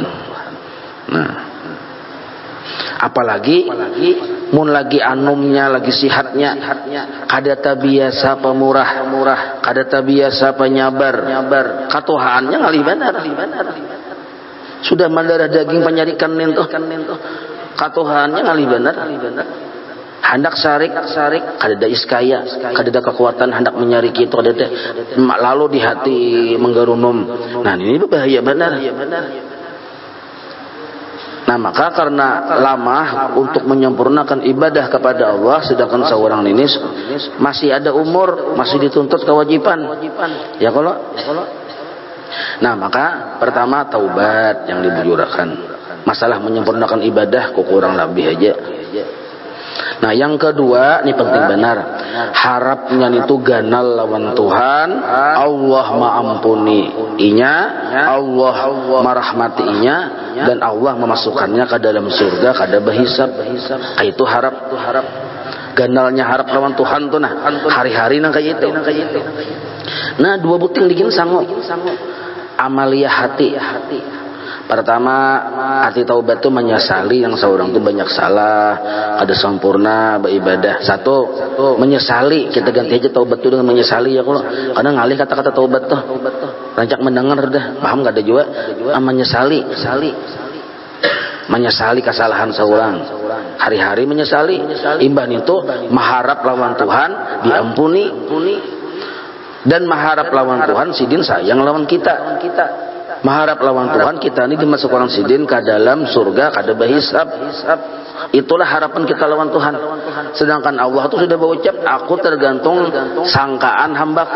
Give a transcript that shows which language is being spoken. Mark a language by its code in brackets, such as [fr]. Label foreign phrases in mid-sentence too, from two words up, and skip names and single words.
[bjn] Nah, apalagi mun lagi anumnya lagi sihatnya kada tabiasa pemurah kada tabiasa penyabar katuhaannya ngalih benar sudah mendarah daging penyarikan nento katuhaannya ngalih benar hendak sarik kada ada iskaya kada ada kekuatan hendak menyariki itu kada ada lalu di hati menggarunum. Nah ini berbahaya benar. [id] Nah maka karena lama untuk menyempurnakan ibadah kepada Allah, sedangkan seorang ini masih ada umur, masih dituntut kewajiban. Ya kalau. Nah maka pertama taubat yang dibujurakan. Masalah menyempurnakan ibadah kok kurang lebih aja. [bjn] Nah yang kedua, ini penting benar, harapnya itu ganal lawan Tuhan, Allah maampuni inya, Allah merahmati inya, dan Allah memasukkannya ke dalam surga kada berhisab. Itu harap. Ganalnya harap lawan Tuhan tuh nah hari-hari nang kayak itu. Nah dua buting digin sanggup amalia hati. [id] Pertama, arti taubat itu menyesali yang seorang itu banyak salah, ada sempurna beribadah. Satu, menyesali. Kita ganti aja taubat itu dengan menyesali ya kalau. Karena ngalih kata-kata taubat tuh. [bjn] Rancak mendengar dah, paham gak ada juga? [id] Menyesali. Menyesali kesalahan seorang. Hari-hari menyesali. [bjn] Imbah itu mengharap lawan Tuhan diampuni. Dan mengharap lawan Tuhan sidin sayang lawan kita. Mengharap lawan Tuhan kita ini dimasukkan sidin ke dalam surga kada berhisab. [id] Itulah harapan kita lawan Tuhan. Sedangkan Allah itu sudah berucap, aku tergantung sangkaan hambaku.